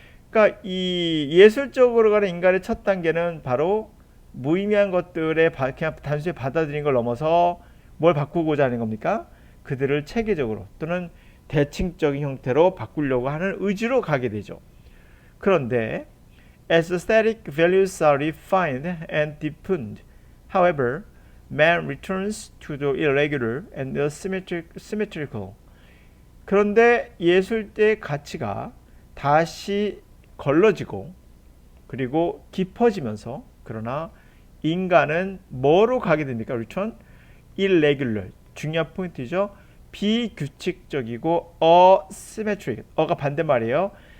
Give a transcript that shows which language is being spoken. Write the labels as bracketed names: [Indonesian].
[Korean] 그러니까 이 예술적으로 가는 인간의 첫 단계는 바로 무의미한 것들에 그냥 단순히 받아들인 걸 넘어서 뭘 바꾸고자 하는 겁니까? 그들을 체계적으로 또는 대칭적인 형태로 바꾸려고 하는 의지로 가게 되죠. 그런데 [English] as aesthetic values are refined and deepened, however, man returns to the irregular and the symmetrical. [Korean] 그런데 예술의 가치가 다시 걸러지고 그리고 깊어지면서 그러나 인간은 뭐로 가게 됩니까? [English] return? irregular. [Korean] 중요한 포인트죠. 비규칙적이고 asymmetric. 어가 반대말이에요.